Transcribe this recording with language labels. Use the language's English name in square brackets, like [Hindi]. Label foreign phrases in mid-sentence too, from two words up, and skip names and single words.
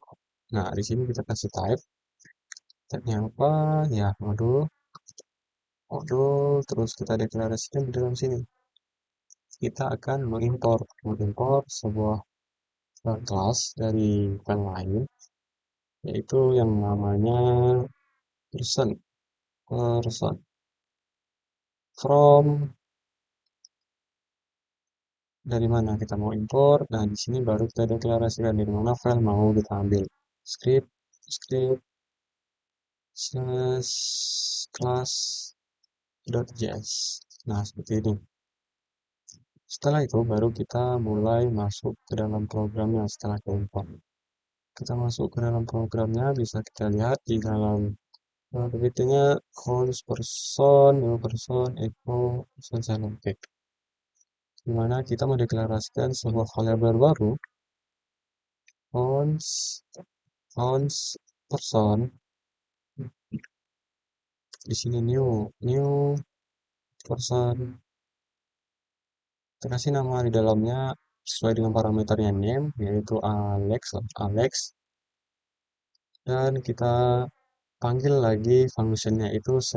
[Indonesian] Nah, di sini kita kasih type-nya apa? Ya, modul, terus kita deklarasikan di dalam sini. Kita akan mengimpor sebuah kelas dari file lain, yaitu yang namanya [English] person from [Indonesian] dari mana kita mau import. Nah, di sini baru kita deklarasikan dari mana file mau kita ambil. [English] Script slash class.js. [Indonesian] Nah, seperti ini. Setelah itu baru kita mulai masuk ke dalam programnya setelah kita import. Kita masuk ke dalam programnya, bisa kita lihat di dalam begitunya [English] const person, new person, echo, person, [Indonesian] oke. Dimana kita mendeklarasikan sebuah variabel baru [English] fonts, person, [Indonesian] di sini [English] new person, [Indonesian] kita kasih nama di dalamnya sesuai dengan parameternya name, yaitu Alex, dan kita panggil lagi functionnya itu